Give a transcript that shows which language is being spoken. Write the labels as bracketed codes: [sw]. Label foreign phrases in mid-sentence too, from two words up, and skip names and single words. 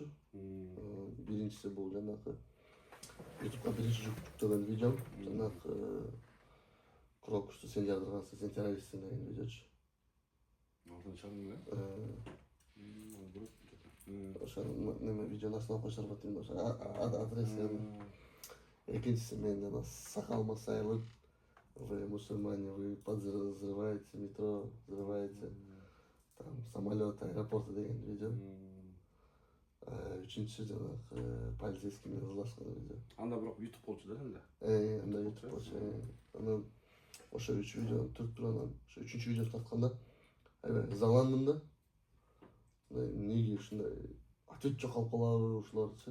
[ky] Биринчиси бул жанагы YouTube'га биринчи жүктөгөн видеом, жанагы Крокусту сен жардыргансың, сен террористсиң деген видеочу. алтын чагың эле. Ошо неме видеонун астына кошуп атайын ошо адресин. Экинчиси мен жана Сакал Масаев. [ru] Вы мусульмане, вы взрываете метро, взрываете там самолет, аэропорты [ky] деген видео. Үчүнчүсү жанагы полицейский менен ызлашкан видео. Анда бирок YouTube болчу да сенде. Анда YouTube болчу. Анан ошо 3 видеону түрттүр анан ошо 3-үчү видеосун тартканда аябай ызаландым да. Неге ушундай ответ жок калып калабы ушуларчы?